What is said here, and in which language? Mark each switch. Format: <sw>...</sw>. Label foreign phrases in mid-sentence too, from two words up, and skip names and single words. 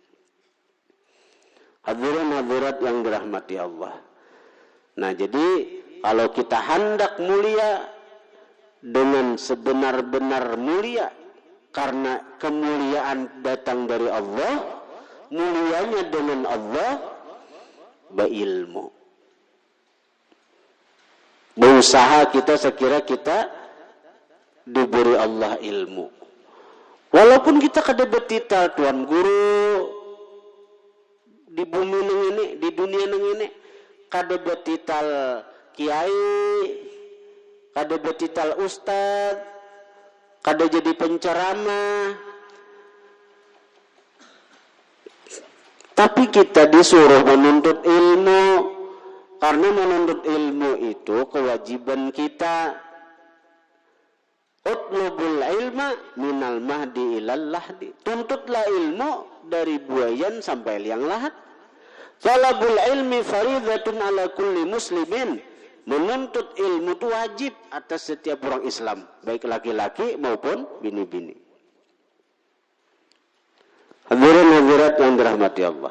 <id>Hadirin-hadirat yang dirahmati Allah. Nah, jadi kalau kita hendak mulia dengan sebenar-benar mulia, karena kemuliaan datang dari Allah, mulianya dengan Allah, berilmu. Berusaha kita sekira kita diberi Allah ilmu.</id> <bjn>Walaupun kita kada betital Tuan Guru di bumi nang ini, di dunia nang ini, kada betital kiai, kada betital ustad, kada jadi penceramah.</bjn> <id>Tapi kita disuruh menuntut ilmu, karena menuntut ilmu itu kewajiban kita.</id> <ar>اطلبوا العلم من المهد إلى اللحد.</ar> <id>Tuntutlah ilmu dari buayan sampai liang lahat.</id> <ar>طلب العلم فريضة على كل مسلم.</ar> <id>Menuntut ilmu itu wajib atas setiap orang Islam, baik laki-laki maupun bini-bini. Hadirin-hadirat yang dirahmati Allah.</id>